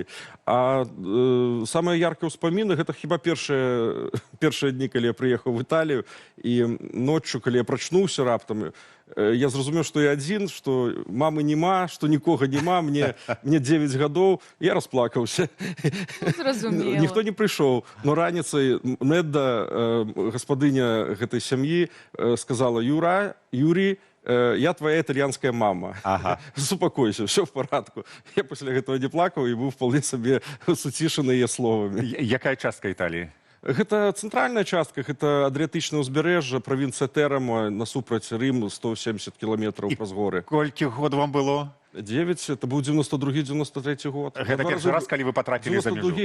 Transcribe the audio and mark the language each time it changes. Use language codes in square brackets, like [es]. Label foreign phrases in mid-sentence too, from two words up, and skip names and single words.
[be] А самыя яркія ўспаміны — гэта хіба першыя дні, калі я прыехаў в Італію, і ноччу, калі я прачнуўся раптам, я зразумеў, што я адзін, што мамы няма, што нікога няма, мне 9 гадоў, я расплакаўся. Зразумела. Ніхто не прыйшоў, но раніцай Недда, гаспадыня гэтай сям'і, [ru] сказала: Юрий, я твоя итальянская мама. Супокойся, все в порядку. Я после этого не плакал и был вполне себе [be] суцішаны яе словамі. Якая частка Італіі? Гэта цэнтральная частка, гэта Адрыятычнае ўзбярэжжа, правінцыя Тэрамо, насупраць Рыму, 170 кіламетраў праз горы. Колькі год вам было? 9, это быў 92-93 год. Гэта першы раз, калі вы патрапілі за мяжу?